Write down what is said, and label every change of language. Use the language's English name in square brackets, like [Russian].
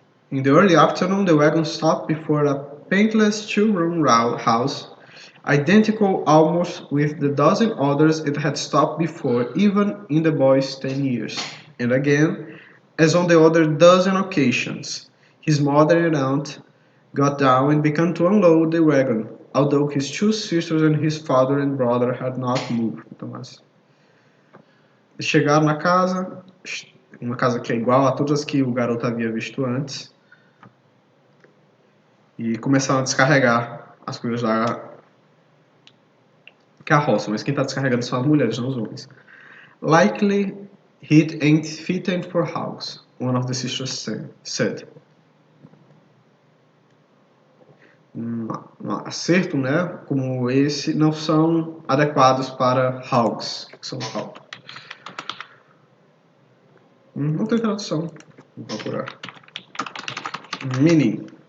[English] In the early afternoon, the wagon stopped before a paintless two-room house, identical almost with the dozen others it had stopped before, even in the boy's 10 years. And again, as on the other dozen occasions, his mother and aunt got down and began to unload the wagon, although his two sisters and his father and brother had not moved. [Portuguese] Eles chegaram na casa, uma casa que é igual a todas as que o garoto havia visto antes, e começaram a descarregar as coisas da carroça, mas quem está descarregando são as mulheres, não os homens. [English] Likely it ain't fitting for house, one of the sisters said. [Portuguese] Um acerto, né, como esse, não são adequados para hogs. O que são hogs? Não tem tradução. Vou procurar. Meaning.